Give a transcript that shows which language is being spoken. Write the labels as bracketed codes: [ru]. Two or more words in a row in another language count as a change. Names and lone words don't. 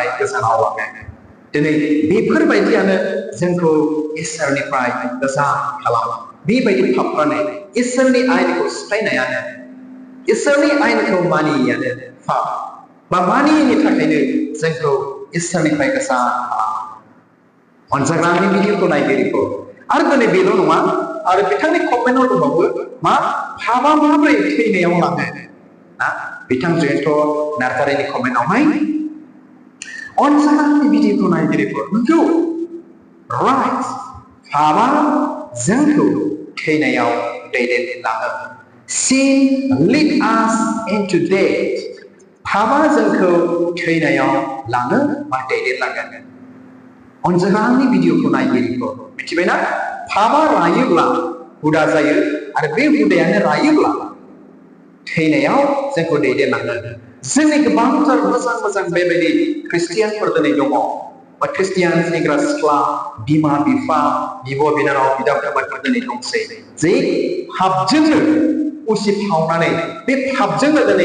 [brx] गोजानाव लाङो दिनै बेफोरबायदियानो जोंखौ इसोरनिफ्राय गोजान खालामो बेबायदि पापफ्रानो इसोरनि आयेनखौ सिफायनायानो इसोरनि आयेनखौ मानियैयानो पाप बा मानियैनि थाखायनो जोंखौ इसोरनिफ्राय गोजान खालामो अनजाग्रानि भिडिअखौ नायगिरिखौ आरो दिनै बेल' नङा आरो बिथांनि कमेन्टआव दंबावो मा पापा माब्रै थैनायाव लाङो ना बिथां जयन्त नार्जारिनि कमेन्टआवहाय अनजाग्रानि भिडिअखौ नायगिरिफोर नंगौ राइट पापा जोंखौ थैनायाव दैदेनलाङो [en] sin lead us into death [brx] पापा जोंखौ थैनायाव लाङो बा दैदेनलाङो अनजाग्रानि भिडिअखौ नायगिरिफोर मिथिबायना पापा रायोब्ला हुदा जायो आरो बे हुदायानो रायोब्ला थैनायाव जोंखौ दैदेनलाङो जोंनि गोबांथार मोजां बेबायदि ख्रिस्टियानफोर दिनै दङ बा ख्रिस्टियान सेंग्रा सिख्ला बिमा बिफा बिब' बिनानाव बिदा फंबायफोर दिनै दंसै जे पापजोंनो उसिफावनानै बे पापजोंनो दिनै